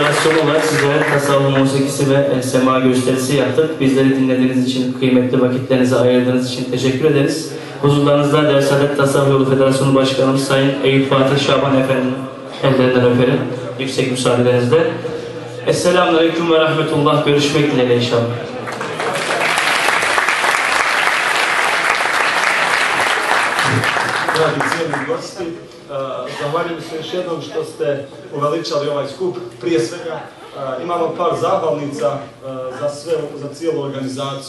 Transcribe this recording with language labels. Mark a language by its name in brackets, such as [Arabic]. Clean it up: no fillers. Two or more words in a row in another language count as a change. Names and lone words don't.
[Turkish] son olarak sizlere tasavvuf musikisi ve sema gösterisi yaptık. Bizleri dinlediğiniz için, kıymetli vakitlerinizi ayırdığınız için teşekkür ederiz. Huzurlarınızda Dersadet Tasavvuf Yolu Federasyonu Başkanımız Sayın Eyüp Fatih Şaban Efendi'nin ellerinden öperim. Yüksek müsaadenizle. [Arabic] السلام عليكم ورحمة الله. [Turkish] Görüşmek dileğiyle inşallah. [Bosnian] Dragi cijenjeni gosti, zahvaljujem se još jednom što ste uveličali ovaj skup. Prije svega imamo par zahvalnica za cijelu organizaciju.